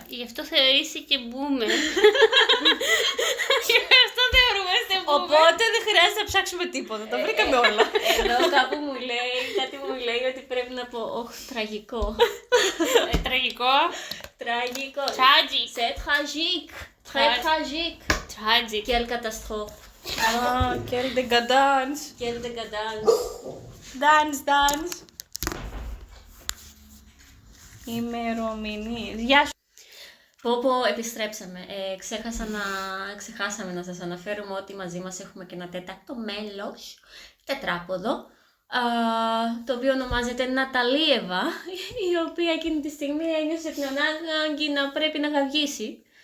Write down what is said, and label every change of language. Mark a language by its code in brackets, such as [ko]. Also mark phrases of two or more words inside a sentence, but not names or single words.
[el] Γι' αυτό θεωρείσαι boomer. Γι' αυτό θεωρούμαστε boomer. Οπότε δεν χρειάζεται να ψάξουμε τίποτα, τα βρήκαμε όλα. Εδώ κάπου κάτι μου λέει ότι πρέπει να πω, τραγικό. Τραγικό. Τραγικό. [en] Tragic. [fr] C'est tragique. Très tragique. [en] Tragic. [fr] Quelle catastrophe. Quelle décadence. Quelle décadence. [el] Dance. Ημερομηνίες. Γεια σου. Επιστρέψαμε. Ξεχάσαμε να σας αναφέρουμε ότι μαζί μας έχουμε και ένα τέταρτο μέλος, τετράποδο, το οποίο ονομάζεται Ναταλίεβα, η οποία εκείνη τη στιγμή ένιωσε την ανάγκη να πρέπει να γαυγίσει.